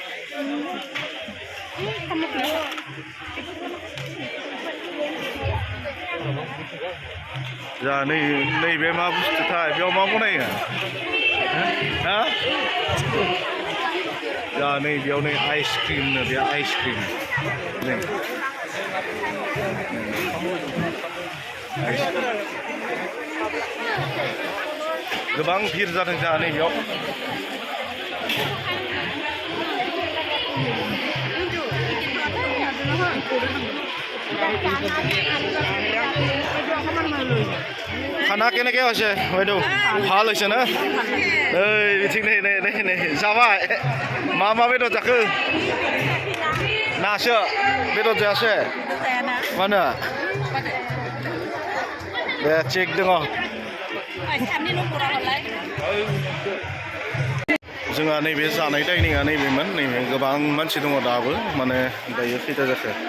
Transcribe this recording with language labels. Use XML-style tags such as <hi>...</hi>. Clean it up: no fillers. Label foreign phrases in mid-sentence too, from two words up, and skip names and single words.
<brx>जा नैबे मा बुस्थुथाय बेयाव मा बनायो हा जा नै बेयाव नै आइसक्रिम नो बे आइसक्रिम नै गोबां भिर जादों जोंहा नैबेयाव</brx> <as>খানা কেনেকৈ হৈছে বাইদেউ ভাল হৈছে না এই বিঠিক</as> <brx>नै जाबाय मा बेदर जाखो नासो बेदर जायासै मानो दे थिग दङ जोंहा नैबे जानाय डाइनिंआ नैबेमोन नैबे गोबां मानसि दङ दाबो माने दायो खैथा जाखो</brx>